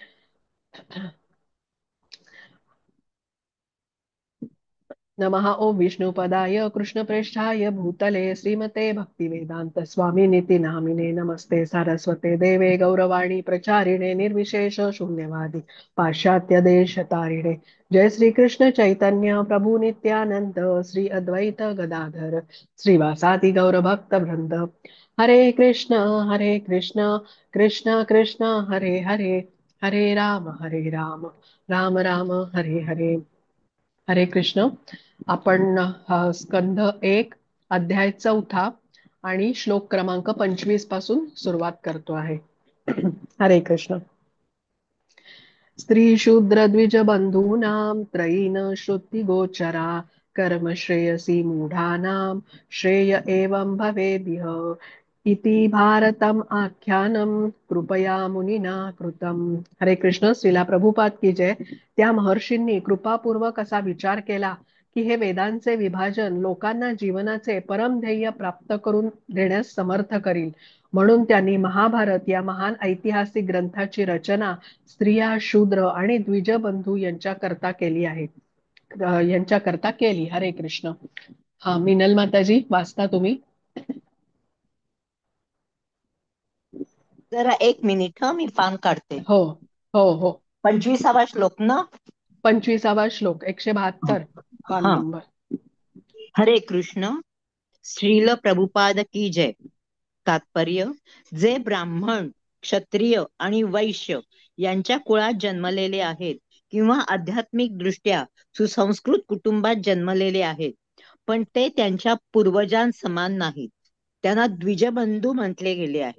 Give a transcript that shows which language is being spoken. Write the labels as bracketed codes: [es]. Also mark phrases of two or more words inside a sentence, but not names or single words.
[sa] नमः ॐ विष्णुपदाय कृष्णप्रेष्ठाय भूतले श्रीमते भक्तिवेदान्त स्वामिनिति नामिने नमस्ते सारस्वते देवे गौरवाणी प्रचारिणे निर्विशेष शून्यवादी पाश्चात्य देशतारिणे. जय श्री कृष्ण चैतन्य प्रभु नित्यानंद श्री अद्वैत गदाधर श्रीवासादि गौर भक्त वृंद. हरे कृष्ण कृष्ण कृष्ण हरे हरे, हरे राम राम राम हरे हरे. [mr] हरे कृष्ण. आपण स्कंध एक, अध्याय चौथा आणि श्लोक क्रमांक 25 पासून सुरुवात करतो आहे. हरे कृष्ण. [sa] स्त्री शूद्र द्विज बंधूनां त्रयीन श्रुति गोचरा कर्म श्रेयसी मूढानां श्रेय एवं भवेदिह इति भारतम आख्यानम कृपया मुनिना कृतम. [mr] हरे कृष्ण. श्रीला प्रभुपाद [hi] की जय. [mr] त्या महर्षींनी कृपापूर्वक असा विचार केला की हे वेदांचे विभाजन लोकांना जीवनाचे परम ध्येय प्राप्त करून देण्यास समर्थ करील, म्हणून त्यांनी महाभारत या महान ऐतिहासिक ग्रंथाची रचना स्त्रिया शूद्र आणि द्विजबंधू यांच्याकरता केली आहे. यांच्याकरता केली. हरे कृष्ण. हा, मिनल माताजी वाचता तुम्ही. जरा एक मिनिट मी पान काढते. हो हो हो. 25वा श्लोक ना? 25वा श्लोक, 172 पान हा. नंबर. हरे कृष्ण. श्रील प्रभुपाद [hi] की जय. [mr] तात्पर्य: जे ब्राह्मण, क्षत्रिय आणि वैश्य यांच्या कुळात जन्मलेले आहेत किंवा आध्यात्मिक दृष्ट्या सुसंस्कृत कुटुंबात जन्मलेले आहेत, पण ते त्यांच्या पूर्वजांसमान नाहीत, त्यांना द्विजबंधू म्हटले गेले आहे.